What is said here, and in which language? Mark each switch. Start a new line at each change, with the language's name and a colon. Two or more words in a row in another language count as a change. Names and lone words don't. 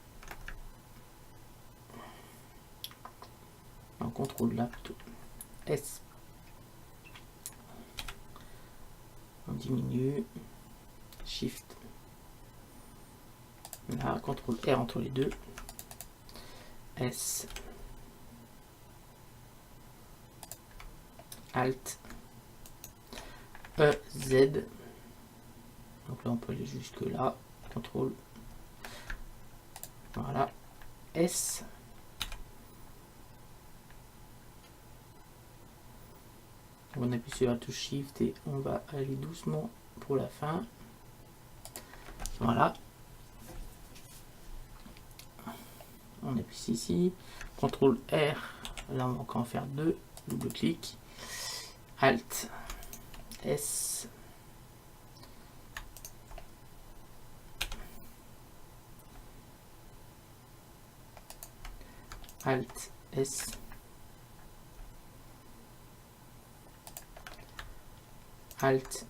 French: Non, contrôle là plutôt. S. On diminue. Shift. Là, contrôle R entre les deux. S. Alt. E, Z. Donc là, on peut aller jusque là. Contrôle. Voilà. S. On appuie sur la touche Shift et on va aller doucement pour la fin. Voilà. On appuie ici. CTRL R. Là, on va encore en faire deux. Double clic. Alt. S. Alt. S. Alt.